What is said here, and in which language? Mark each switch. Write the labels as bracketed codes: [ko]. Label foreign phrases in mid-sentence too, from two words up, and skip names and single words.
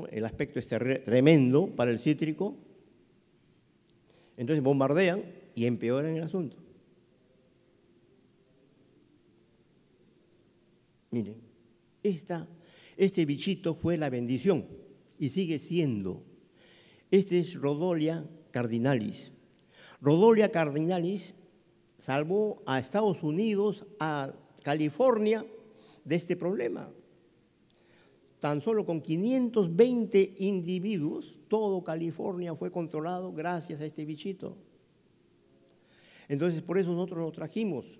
[es] El aspecto es tremendo para el cítrico. Entonces bombardean y empeoran el asunto. Miren, este bichito fue la bendición y sigue siendo. Este es Rhodolia cardinalis. Rhodolia cardinalis salvó a Estados Unidos, a California, de este problema. Tan solo con 520 individuos, todo California fue controlado gracias a este bichito. Entonces, por eso nosotros lo trajimos.